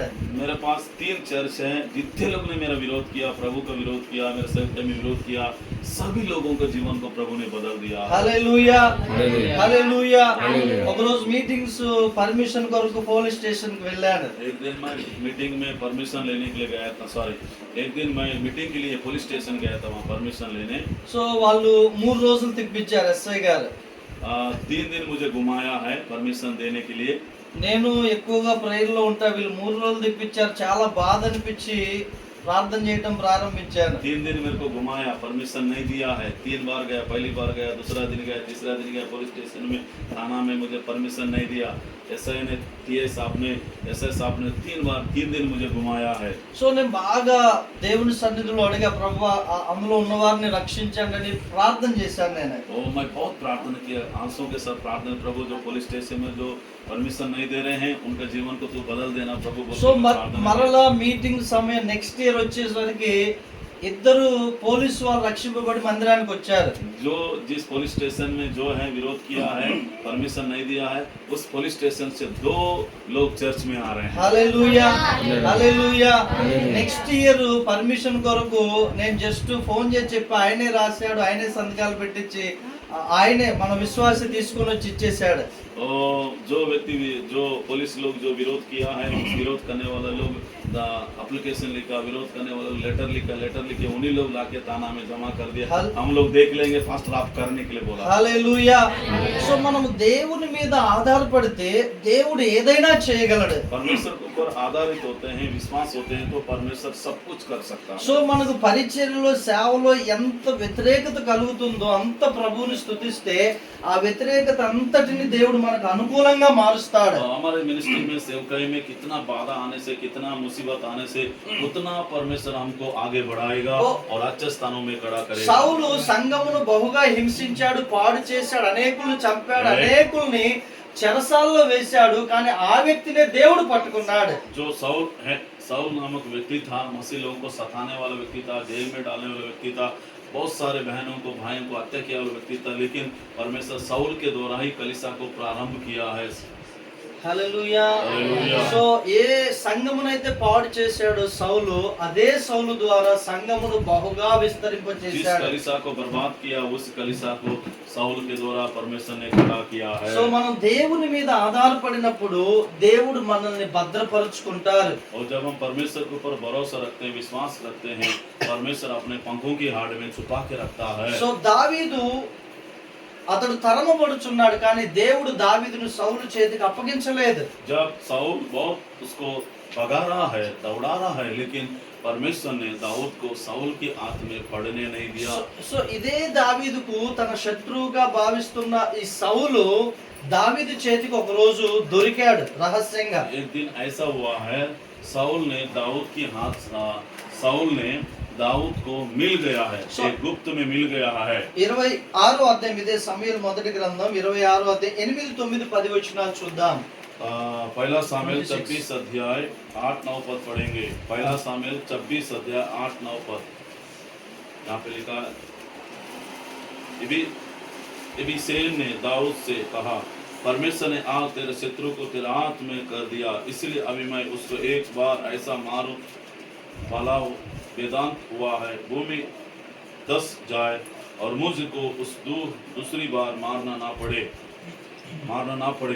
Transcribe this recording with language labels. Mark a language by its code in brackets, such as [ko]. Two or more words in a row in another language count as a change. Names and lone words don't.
[hi] मेरे पास 3 चर्च हैं, जितने लोगों ने मेरा विरोध किया, प्रभु का विरोध किया, मेरे सेवक में विरोध किया, सभी लोगों के जीवन को प्रभु ने बदल दिया। [te] హల్లెలూయా హల్లెలూయా. హల్లెలూయా హల్లెలూయా. ఒక రోజు [en] meetings permission [te] కొరకు [en] police station [te] కి వెళ్ళాను. [hi] एक दिन मैं मीटिंग में परमिशन लेने के लिए गया था, एक दिन मैं मीटिंग के लिए [en] police station [hi] गया था, वहाँ परमिशन लेने। [te] సో వాళ్ళు 3 రోజులు తిప్పించారు ఎస్ఐ గారు. [hi] 3 दिन मुझे घुमाया है परमिशन देने के लिए। [te] నేను ఎక్కువగా ప్రేయర్ లో ఉంటా, వీళ్ళు 3 రోజులు తిప్పించారు. చాలా బాధ అనిపించి ప్రార్థన చేయడం ప్రారంభించాను. [hi] 3 दिन मेरे को घुमाया, परमिशन नहीं दिया है। 3 बार गया, पहली बार गया, दूसरा दिन गया, तीसरा दिन गया [en] police station [hi] में, थाना में मुझे परमिशन नहीं दिया। एसआई ने, टीएस साहब ने, एसएस साहब ने 3 दिन मुझे घुमाया है। [te] సో నేను బాగా దేవుని సన్నిధిలో అడిగా, ప్రభువా అందులో ఉన్న వారిని రక్షించండి అని ప్రార్థన చేశాను నేను. [hi] मैं बहुत प्रार्थना किया, आंसू के साथ प्रार्थना, प्रभु जो [en] police station [hi] में जो परमिशन नहीं दे रहे हैं उनका जीवन को तू बदल देना प्रभु। [te] సో మరలా మీటింగ్ సమయం [en] next year [te] వచ్చేసరికి ఇద్దరు పోలీసు వాళ్ళు రక్షింపబడి మందిరానికి వచ్చారు. [hi] जो जिस [en] police station [hi] में जो है विरोध किया है, परमिशन नहीं दिया है, उस [en] police station [hi] से 2 लोग चर्च में आ रहे हैं। [te] హల్లెలూయా హల్లెలూయా [en] next year permission [te] కొరకు నేను [en] just phone [te] చేసి చెప్పి ఆయనే రాశాడు, ఆయనే సంతకాలు పెట్టించి ఆయనే మన విశ్వాసి తీసుకొని వచ్చి ఇచ్చేసాడు. [hi] और जो व्यक्ति जो पुलिस लोग जो विरोध किया है, विरोध करने वाला लोग एप्लीकेशन लिखा, विरोध करने वाला लेटर लिखे उन्हीं लोग लाके थाना में जमा कर दिया। हम लोग देख लेंगे, [en] fast draft [hi] करने के लिए बोला। [te] హల్లెలూయా సో మనం దేవుని మీద ఆధారపడితే దేవుడు ఏదైనా చేయగలడు. [hi] परमेश्वर के ऊपर आधारित होते हैं, विश्वास होते हैं, तो परमेश्वर सब कुछ कर सकता है। [te] సో మనకు పరిచర్యలో సేవలో ఎంత వ్యతిరేకత కలుగుతుందో అంత ప్రభువుని స్తుతిస్తే ఆ వ్యతిరేకత అంతటిని దేవుడు మనకు అనుకూలంగా మారుస్తాడు. [hi] हमारे मिनिस्ट्री में सेवकाई में कितना बाधा आने से, कितना मुसीबत आने से, उतना परमेश्वर हमको आगे बढ़ाएगा और अच्छे स्थानों में खड़ा करेगा। [te] సౌలు సంఘమును బహుగా హింసించాడు, పాడు చేశాడు, అనేకులను చంపాడు, అనేకుల్ని చెరసాల్లో వేశాడు, కానీ ఆ వ్యక్తినే దేవుడు పట్టుకున్నాడు. [hi] जो साउल है, साउल नामक व्यक्ति था, मसीह लोगों को सताने वाला व्यक्ति था, जेल में डालने वाला व्यक्ति था, बहुत सारे बहनों को, भाइयों को हत्या किया वाला व्यक्ति था, लेकिन परमेश्वर साउल के द्वारा ही कलीसिया को प्रारंभ किया है। [te] హల్లెలూయా హల్లెలూయా. సో ఏ సంఘమునైతే పాడు చేశాడో సౌలు, అదే సౌలు ద్వారా సంఘమును బహుగా [hi] जिस [te] విస్తరింపచేశాడు. [hi] कलीसिया को बर्बाद किया, उस कलीसिया को साउल के द्वारा परमेश्वर ने खड़ा किया है। [te] సో మనం దేవుని మీద ఆధారపడినప్పుడు దేవుడు మనల్ని భద్రపరుచుకుంటారు. [hi] और जब हम परमेश्वर के ऊपर भरोसा रखते हैं, विश्वास रखते हैं, परमेश्वर अपने पंखों की हाड़ में छुपा के रखता है। [te] సో దావీదు అతడు తరమబడుచున్నాడు, కానీ దేవుడు దావీదును సౌలు చేతికి అప్పగించలేదు. [hi] जब साउल बहुत उसको भगा रहा है, दौड़ा रहा है, लेकिन परमेश्वर ने दाऊद को साउल की हाथ में पड़ने नहीं दिया। [te] సో ఇదే దావీదుకు తన శత్రువుగా భావిస్తున్న ఈ సౌలు దావీదు చేతికి ఒక రోజు దొరికాడు రహస్యంగా. [hi] एक दिन ऐसा हुआ है, साउल ने दाऊद को मिल गया है, एक गुप्त में मिल गया है। [te] 26వ అధ్యాయం, ఇదే సమూయేలు మొదటి గ్రంథం 26వ అధ్యాయం 8, 9, 10 వచనాలు చూద్దాం. [hi] पहला सामुएल 26 अध्याय 8, 9 पद पढ़ेंगे। पहला सामुएल 26 अध्याय 8, 9 पद यहाँ पे लिखा है, एबीसेल ने दाऊद से कहा, परमेश्वर ने आज तेरे शत्रु को तेरे हाथ में कर दिया, इसलिए अभी मैं उसको एक बार ऐसा मारूं भला वेदांत हुआ है, भूमि धस जाए और मुझको उस दूसरी बार मारना ना पड़े।